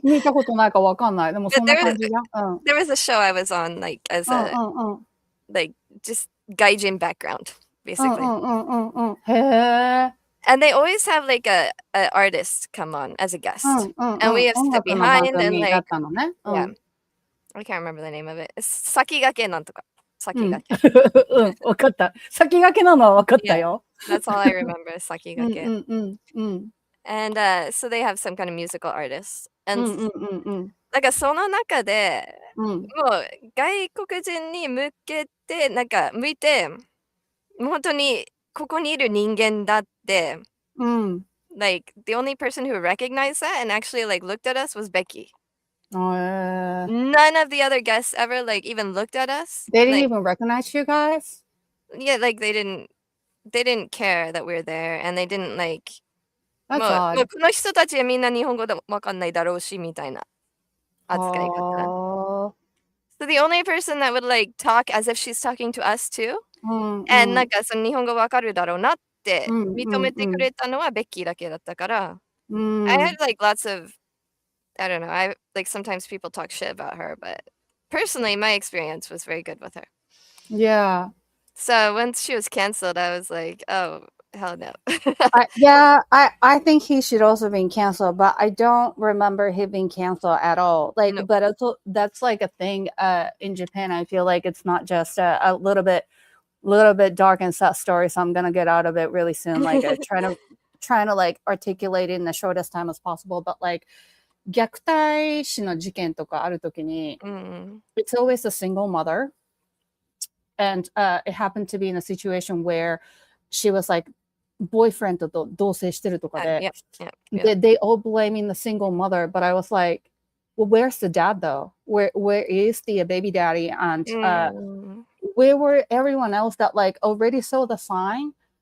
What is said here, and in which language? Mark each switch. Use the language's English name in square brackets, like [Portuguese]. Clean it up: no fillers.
[Japanese] 見たことないかわかんない。でもそんな感じだ。 [English] There was a show I was on, like, as a, like, just gaijin background, basically. [Japanese] へえ。 [English] And they always have, like, a artist come on as a guest. And we have [Japanese] 音 [English] stood [Japanese] 楽の番 [English] behind and, [Japanese] 組だ [English] like, [Japanese] ったのね。 [English] yeah. I can't remember the name of it. [Japanese] 先駆けなんとか。先駆け。わかった。先駆けなのはわかったよ。 [English] That's all I remember, 先駆け。 And so they have some kind of musical artist. [Japanese] And なんかその中で、もう外国人に向けて、なんか向いて、もう本当にここにいる人間だって、 [English] like, the only person who recognized that and actually, like, looked at us was Becky. None of the other guests ever, like, even looked at us. They didn't like, even recognize you guys? Yeah, like, they didn't care that we're there, and they didn't, like, That's [Japanese] も [English] odd. [Japanese] うこの人たちはみんな日本語でわかんないだろうし、みたいな扱い方。 [English] So the only person that would, like, talk as if she's talking to us too, and [Japanese] なんかその日本語わかるだろうなって認めてくれたのはベッキーだけだったから、 [English] I had, like, lots of, I don't know, like, sometimes people talk shit about her, but personally, my experience was very good with her. Yeah. So once she was canceled, I was like, oh, hell no. I think he should also be canceled, but I don't remember him being canceled at all. Like, No. but that's like a thing in Japan. I feel like it's not just a little bit dark and sad story. So I'm gonna get out of it really soon. Like trying to like articulate it in the shortest time as possible. But like, [Japanese] 虐待死の事件とかあるときに、 [English] it's always a single mother. And it happened to be in a situation where she was like, boyfriend [Japanese] と同棲してるとかで、 [English] they all blaming the single mother, but I was like, well, where's the dad though? Where is the baby daddy? And where were everyone else that like already saw the sign?